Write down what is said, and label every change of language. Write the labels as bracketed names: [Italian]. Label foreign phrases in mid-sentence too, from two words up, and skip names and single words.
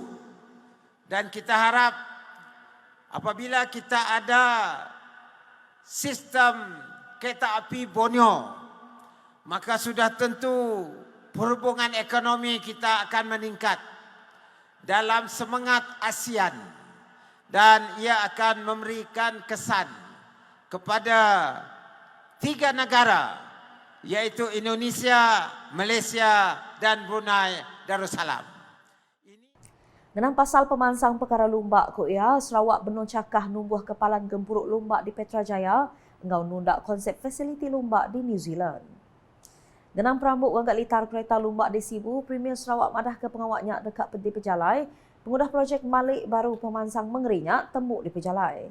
[Malay] Dan kita harap apabila kita ada sistem kereta api Borneo, maka sudah tentu perhubungan ekonomi kita akan meningkat dalam semangat ASEAN dan ia akan memberikan kesan kepada 3 negara iaitu Indonesia, Malaysia dan Brunei Darussalam. [Iban] Ngenang pasal pemansang perkara lumbak Kuya, Sarawak benon cakah numbuh kepalan gempuruk lumbak di Petrajaya, engau nundak konsep fasiliti lumbak di New Zealand. Ngenang perambuk gagak litar kereta lumbak di Sibu, Premier Sarawak madah ke pengawaknya dekat di Pejalai, pengudah projek Malik baru pemansang mengerinya temu di Pejalai.